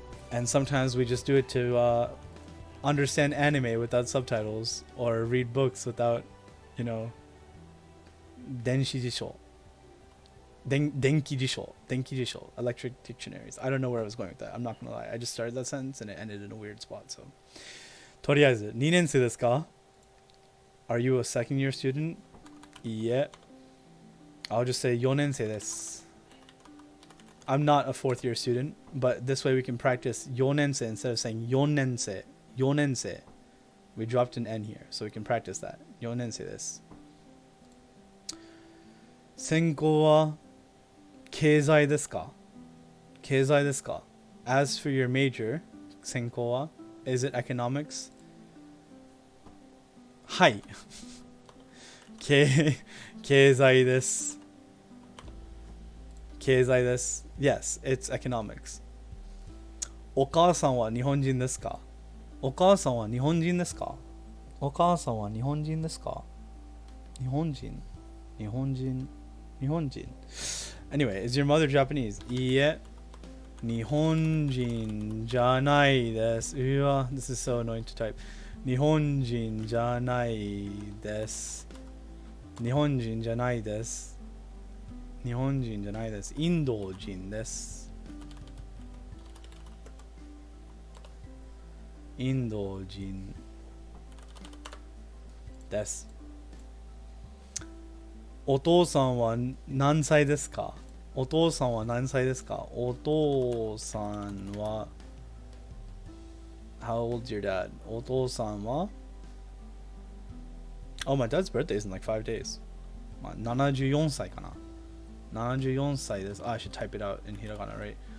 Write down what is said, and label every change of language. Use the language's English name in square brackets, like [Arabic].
[English] And sometimes we just do it to understand anime without subtitles, or read books without, you know, denki jisho, electric dictionaries. I don't know where I was going with that. I'm not gonna lie. I just started that sentence and it ended in a weird spot. [Japanese] So, とりあえず、2年生ですか? [English] Are you a second year student? Yeah. I'll just say [Japanese] 4年生です. [English] I'm not a fourth year student, but this way we can practice 4年生 instead of saying 4年生.4年生. We dropped an N here, so we can practice that. [Japanese] 4年生です. 専攻は経済ですか?経済ですか? [English] As for your major, 専攻は, is it economics? [Japanese] はい。経済です。経済です。 [English] Yes, it's economics. [Japanese] お母さんは日本人ですか?お母さんは日本人ですか? お母さんは日本人ですか? [English] 日本人 Anyway, is your mother Japanese? [Japanese] いいえ、日本人じゃないです。 [English] うわ、this is so annoying to type. [Japanese] 日本人じゃないです。日本人じゃないです。日本人じゃないです。インド人です。インド人です。お父さんは何歳ですか?お父さんは何歳ですか? お父さんは [English] How old's your dad? [Japanese] お父さんは [English] Oh, my dad's birthday is in like 5 days. [Japanese] 74歳かな?74歳です. [English] I should type it out in hiragana, right?